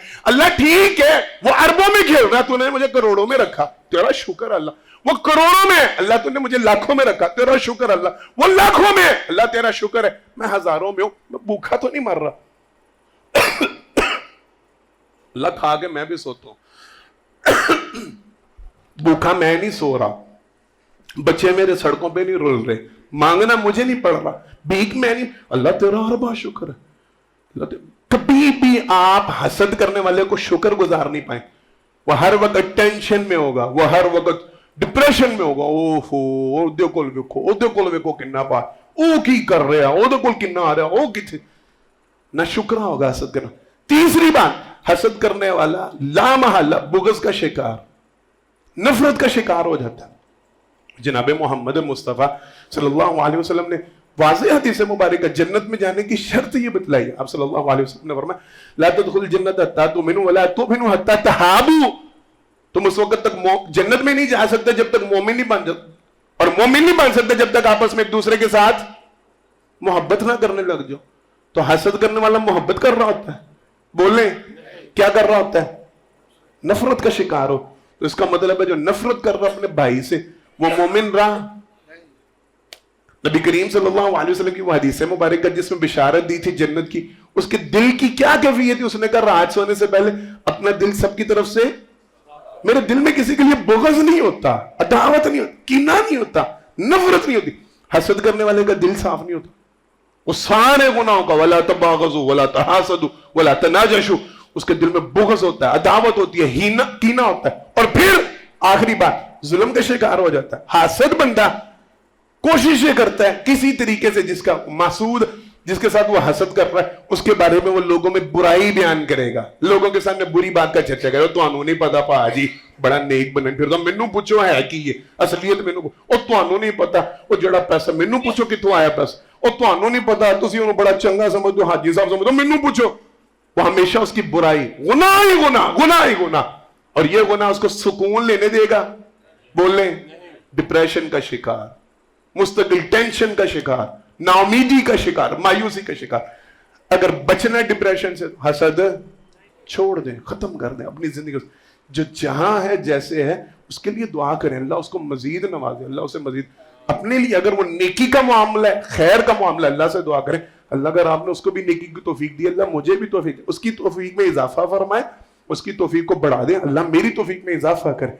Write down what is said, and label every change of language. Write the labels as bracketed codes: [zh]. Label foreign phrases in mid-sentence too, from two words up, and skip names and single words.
[ur] اللہ ٹھیک ہے وہ اربوں میں کھیل رہا، تو نے مجھے کروڑوں میں رکھا، تیرا شکر اللہ، وہ کروڑوں میں، اللہ تو نے مجھے لاکھوں میں رکھا، تیرا شکر اللہ، وہ لاکھوں میں، اللہ تیرا شکر ہے، میں ہزاروں میں ہوں، میں بھوکا تو نہیں مر رہا، اللہ کھا کے میں بھی سوتا ہوں، بھوکا میں نہیں سو رہا، بچے میرے سڑکوں پہ نہیں رول رہے، مانگنا مجھے نہیں پڑ رہا، بھیک میں نہیں، اللہ تیرا اربا شکر ہے۔ کبھی بھی آپ حسد کرنے والے کو شکر گزار نہیں پائیں، وہ ہر وقت ٹینشن میں ہوگا، وہ ہر وقت ڈپریشن میں ہوگا، [pa] اوہو او دے کول ویکھو کنا پا او کی کر رہا، او دے کول کنا آ رہا، او کتھے، [ur] نہ شکرہ ہوگا حسد کرنا۔ تیسری بات، حسد کرنے والا لا محالہ بغض کا شکار، نفرت کا شکار ہو جاتا ہے۔ جناب محمد مصطفیٰ صلی اللہ علیہ وسلم نے واضح حدیث مبارکہ جنت میں جانے کی شرط یہ بتلائی، آپ صلی اللہ علیہ وسلم نے فرمایا [ar] لا تدخل الجنت حتی تؤمنوا ولا تؤمنوا حتی تحابوا، [ur] تم اس وقت تک جنت میں نہیں جا سکتے جب تک مومن نہیں بن جاتے، اور مومن نہیں بن سکتے جب تک آپس میں ایک دوسرے کے ساتھ محبت نہ کرنے لگ جاؤ۔ تو حسد کرنے والا محبت کر رہا ہوتا ہے، بولیں کیا کر رہا ہوتا ہے؟ نفرت کا شکار ہو، تو اس کا مطلب ہے جو نفرت کر رہا اپنے بھائی سے وہ مومن رہا؟ نبی کریم صلی اللہ علیہ وسلم کی وہ حدیث مبارکہ جس میں بشارت دی تھی جنت کی، اس کے دل کی کیا کیفیت تھی؟ اس نے کہا رات سونے سے پہلے اپنا دل سب کی طرف سے، میرے دل میں کسی کے لیے بغض نہیں ہوتا، عداوت نہیں ہوتی، کینہ نہیں ہوتا، نفرت نہیں ہوتی۔ حسد کرنے والے کا دل صاف نہیں ہوتا، وہ سارے گناہوں کا [ar] ولا تباغضوا ولا تحاسدوا ولا تناجشوا، [ur] اس کے دل میں بغض ہوتا ہے، عداوت ہوتی ہے، کینہ ہوتا ہے، اور پھر آخری بات ظلم کا شکار ہو جاتا ہے۔ حاسد بندہ کوشش یہ کرتا ہے کسی طریقے سے جس کا محسود، جس کے ساتھ وہ حسد کر رہا ہے، اس کے بارے میں وہ لوگوں میں برائی بیان کرے گا، لوگوں کے سامنے بری بات کا چرچا کرے گا، [pa] تو انہوں نہیں پتا پا جی بڑا نیک بنن پھر تو مینوں پوچھو ہے کی یہ اصلیت مینوں او تانوں نہیں پتا او جڑا پیسہ مینوں پوچھو کتوں آیا پیسہ او تانوں نہیں پتا تسی انہوں بڑا چنگا سمجھو حاجی صاحب سمجھو مینوں پوچھو، [ur] وہ ہمیشہ اس کی برائی، گناہ ہی گناہ، گناہ ہی گناہ، اور یہ گناہ اس کو سکون لینے دے گا؟ بولیں ڈپریشن کا شکار، مستقل ٹینشن کا شکار، ناامیدی کا شکار، مایوسی کا شکار. اگر بچنا ڈپریشن سے، حسد چھوڑ دیں، ختم کر دیں اپنی زندگی. جو جہاں ہے جیسے ہے اس کے لیے دعا کریں، اللہ اس کو مزید نوازے، اللہ اسے مزید اپنے لیے. اگر وہ نیکی کا معاملہ ہے، خیر کا معاملہ، اللہ سے دعا کریں، اللہ اگر آپ نے اس کو بھی نیکی کی توفیق دی، اللہ مجھے بھی توفیق، اس کی توفیق میں اضافہ فرمائے، اس کی توفیق کو بڑھا دے، اللہ میری توفیق میں اضافہ کرے.